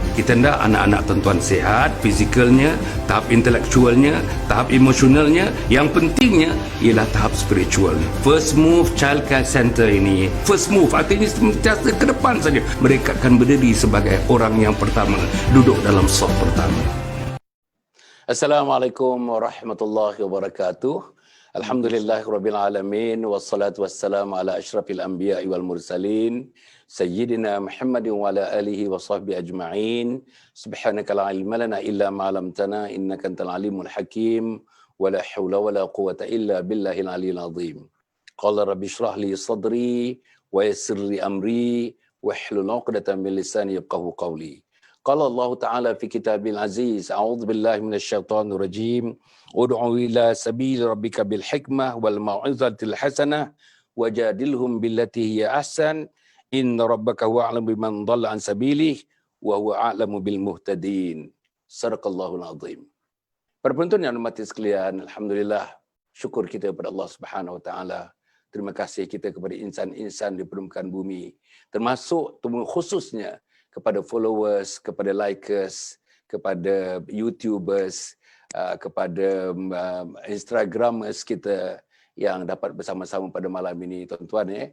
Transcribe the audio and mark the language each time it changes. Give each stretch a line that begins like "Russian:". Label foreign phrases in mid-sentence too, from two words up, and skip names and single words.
Malay: Kita hendak anak-anak tuan-tuan sihat, fizikalnya, tahap intelektualnya, tahap emosionalnya. Yang pentingnya ialah tahap spiritualnya. FUSMOVE Childcare Center ini, FUSMOVE artinya sentiasa ke depan saja. Mereka akan berdiri sebagai orang yang pertama, duduk dalam saf pertama.
Arabic: السلام عليكم ورحمة الله وبركاته. الحمد لله رب العالمين والصلاة والسلام على أشرف الأنبياء والمرسلين سيدنا محمد وعلى آله وصحبه أجمعين. سبحانك لا علم لنا إلا ما علمتنا إنك أنت العليم الحكيم ولا حول ولا قوة إلا بالله العلي العظيم. قال رب اشرح لي صدري ويسر لي أمري واحلل عقدة من لساني يفقهوا قولي. قال الله تعالى في كتابه العزيز، أعوذ بالله من الشيطان الرجيم، ادع إلى سبيل ربك بالحكمة والموعظة الحسنة وجادلهم بالتي هي أحسن، إن ربك هو أعلم بمن ضل عن سبيله وهو أعلم بالمهتدين. صدق الله العظيم.
Malay: Para penonton yang hormati sekalian, alhamdulillah, syukur kita kepada Allah
Arabic: سبحانه وتعالى.
Malay: Terima kasih kita kepada insan-insan di permukaan bumi, termasuk khususnya kepada followers, kepada likers, kepada YouTubers, kepada Instagramers kita yang dapat bersama-sama pada malam ini, tuan-tuan.